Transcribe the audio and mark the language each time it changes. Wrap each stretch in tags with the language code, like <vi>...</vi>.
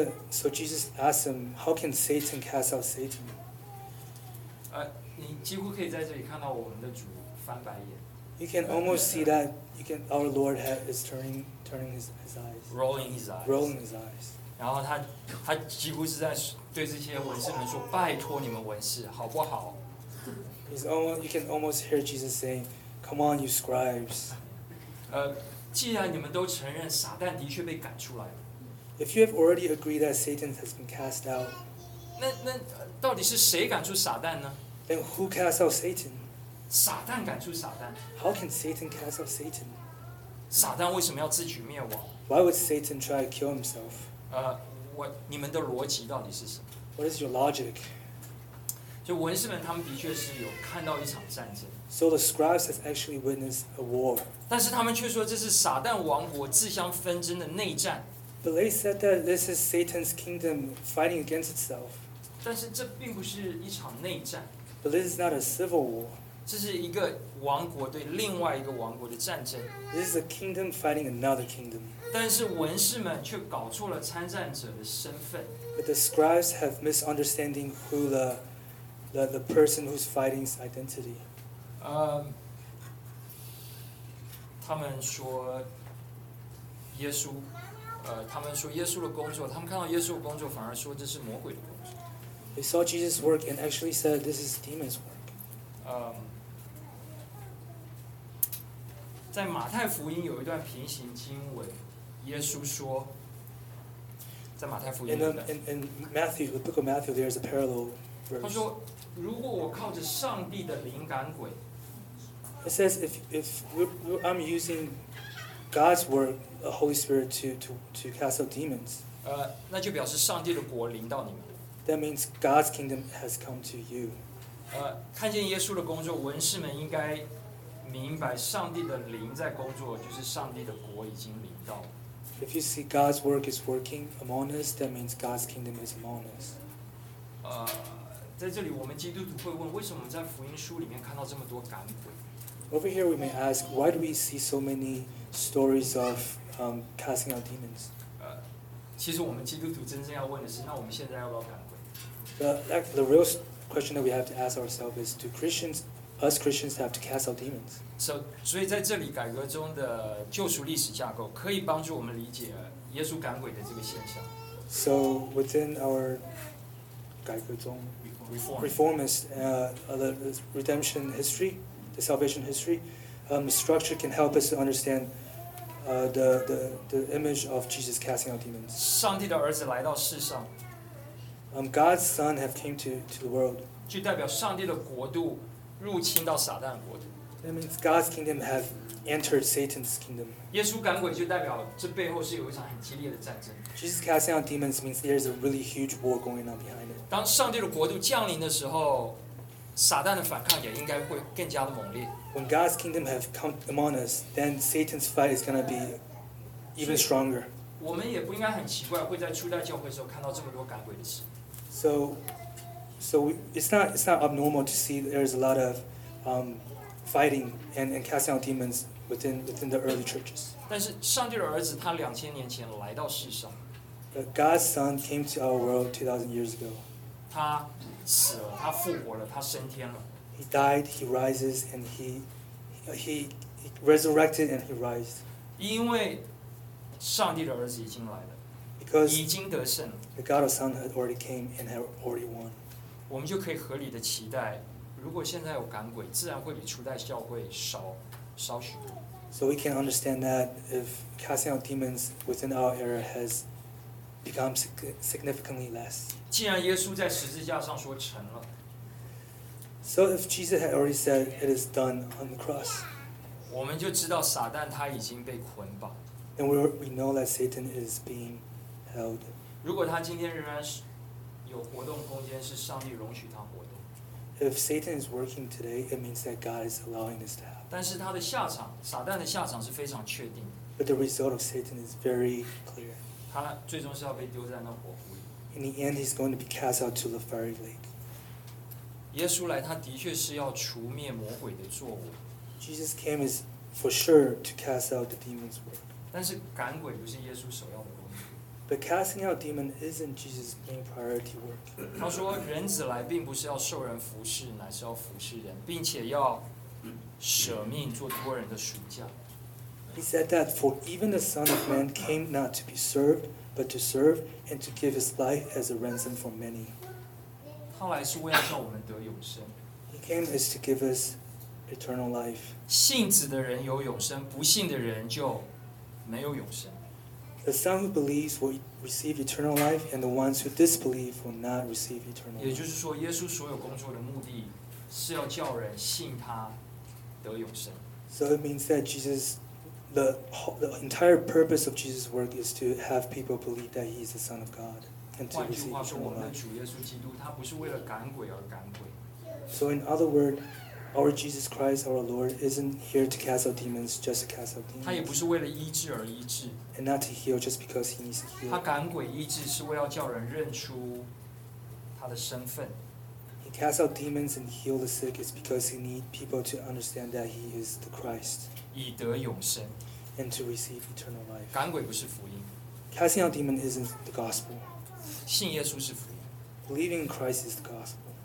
<en>So Jesus asked him, how can Satan cast out Satan?</en> <zh>你几乎可以在这里看到我们的主翻白眼。</zh> <en>You can almost see that our Lord is turning his eyes. Rolling his eyes.</en> <zh>然后他几乎是在对这些文士们说，拜托你们文士，好不好？</zh> <en>You can almost hear Jesus saying, come on, you scribes.</en> <zh>既然你们都承认撒旦的确被赶出来了。</zh> <en>If you have already agreed that Satan has been cast out,</en> <zh>那到底是谁赶出撒旦呢？</zh> <en>Then who cast out Satan?</en> <zh>撒旦赶出撒旦。</zh> <en>How can Satan cast out Satan?</en> <zh>撒旦为什么要自取灭亡？</zh> <en>Why would Satan try to kill himself?</en> <zh>你们的逻辑到底是什么？</zh> <en>What is your logic?</en> <zh>所以文士们他们的确是有看到一场战争。</zh> <en>So the scribes have actually witnessed a war.</en> <zh>但是他们却说这是撒旦王国自相纷争的内战。</zh> <en>But they said that this is Satan's kingdom fighting against itself.</en> <zh>但是这并不是一场内战。</zh> <en>But this is not a civil war.</en> <zh>这是一个王国对另外一个王国的战争。</zh> <en>This is a kingdom fighting another kingdom.</en> <zh>但是文士们却搞错了参战者的身份。</zh> <en>But the scribes have misunderstanding who the person who's fighting's identity.</en> <zh>他们说耶稣。他们说耶稣的工作，他们看到耶稣的工作，反而说这是魔鬼的工作。</zh> <en>They saw Jesus' work and actually said this is demons' work.</en> <zh>在马太福音有一段平行经文，耶稣说，在马太福音的。</zh> <en>In Matthew, the book of Matthew, there is a parallel verse.</en> <zh>他说，如果我靠着上帝的灵赶鬼。</zh> <en>It says if I'm using God's word, the Holy Spirit, to cast out demons.</en> <zh>那就表示上帝的国临到你们。</zh> <en>That means God's kingdom has come to you.</en> <zh>看见耶稣的工作，文士们应该明白上帝的灵在工作，就是上帝的国已经临到。</zh> <en>If you see God's work is working among us, that means God's kingdom is among us.</en> <zh>在这里我们基督徒会问，为什么我们在福音书里面看到这么多赶鬼？</zh> <en>Over here, we may ask, why do we see so many stories of casting out demons?</en> <zh>其实我们基督徒真正要问的是，那我们现在要不要赶鬼？</zh> <en>The real question that we have to ask ourselves is, do Christians, us Christians, have to cast out demons?</en> <zh>So, 所以在这里改革中的救赎历史架构可以帮助我们理解耶稣赶鬼的这个现象。</zh> <en>So, within our</en> <zh>改革中</zh> <en>reformist the redemption history. The salvation history, the structure can help us to understand the image of Jesus casting out demons.</en> <zh>上帝的儿子来到世上。</zh> <en>God's son have came to the world.</en> <zh>就代表上帝的国度入侵到撒旦国度。</zh> <en>That means God's kingdom have entered Satan's kingdom.</en> <zh>耶稣赶鬼就代表这背后是有一场很激烈的战争。</zh> <en>Jesus casting out demons means there's a really huge war going on behind it.</en> <zh>当上帝的国度降临的时候。撒旦的反抗也应该会更加的猛烈。</zh> <en>When God's kingdom have come among us, then Satan's fight is going to be even stronger.</en> <zh>我们也不应该很奇怪会在初代教会的时候看到这么多赶鬼的事。</zh> <en>So it's not abnormal to see there's a lot of fighting and casting out demons within the early churches.</en> <zh>但是上帝的儿子他两千年前来到世上。</zh> <en>But God's son came to our world 2,000 years ago.</en> <zh>他死了，他复活了，他升天了。</zh> <en>He died, he rises, and he resurrected and he rises.</en> <zh>因为上帝的儿子已经来了，</zh> <en>Because、</en> <zh>已经得胜了。</zh> <en>The God of Son had already came and had already won.</en> <zh>我们就可以合理的期待，如果现在有赶鬼，自然会比初代教会少许多。</zh> <en>So we can understand that if casting out demons within our era has become significantly less.</en> <zh>既然耶稣在十字架上说成了，</zh> <en>So if Jesus had already said it is done on the cross,</en> <zh>我们就知道撒旦他已经被捆绑。</zh> <en>And we know that Satan is being held.</en> <zh>如果他今天仍然是有活动空间，是上帝容许他活动。</zh> <en>If Satan is working today, it means that God is allowing this to happen.</en> <zh>但是他的下场，撒旦的下场是非常确定的。</zh> <en>But the result of Satan is very clear.</en> <zh>他最终是要被丢在那火湖里。</zh> <en>In the end, he's going to be cast out to the fiery lake.</en> <zh>耶稣来，他的确是要除灭魔鬼的作为。</zh> <en>Jesus came is for sure to cast out the demons' work.</en> <zh>但是赶鬼不是耶稣首要的工作。</zh> <en>But casting out demons isn't Jesus' main priority work.</en> <zh>他说，人子来并不是要受人服侍，乃是要服侍人，并且要舍命做托人的赎价。</zh> <en>He said that for even the Son of Man came not to be served, but to serve and to give his life as a ransom for many. He came is to give us eternal life.</en> <zh>信子的人有永生，不信的人就没有永生。</zh> <en>The son who believes will receive eternal life, and the ones who disbelieve will not receive eternal life.</en> <zh>也就是说，耶稣所有工作的目的是要叫人信他得永生。</zh> <en>So it means that Jesus. The entire purpose of Jesus' work is to have people believe that he is the Son of God and to receive eternal life.</en> <zh>换句话说，我们的主耶稣基督，他不是为了赶鬼而赶鬼。</zh> <en>So in other words, our Jesus Christ, our Lord, isn't here to cast out demons, just to cast out demons.</en> <zh>他也不是为了医治而医治。</zh> <en>And not to heal just because he needs to heal.</en> <zh>他赶鬼医治是为了叫人认出他的身份。</zh> <en>He casts out demons and heals the sick is because he needs people to understand that he is the Christ.</en> <zh>以得永生。</zh> <en>And to receive eternal life.</en> <zh>赶鬼不是福音。</zh> <en>Casting out demons isn't the gospel.</en> <zh>信耶稣是福音。</zh> <en>Believing in Christ is the gospel.</en>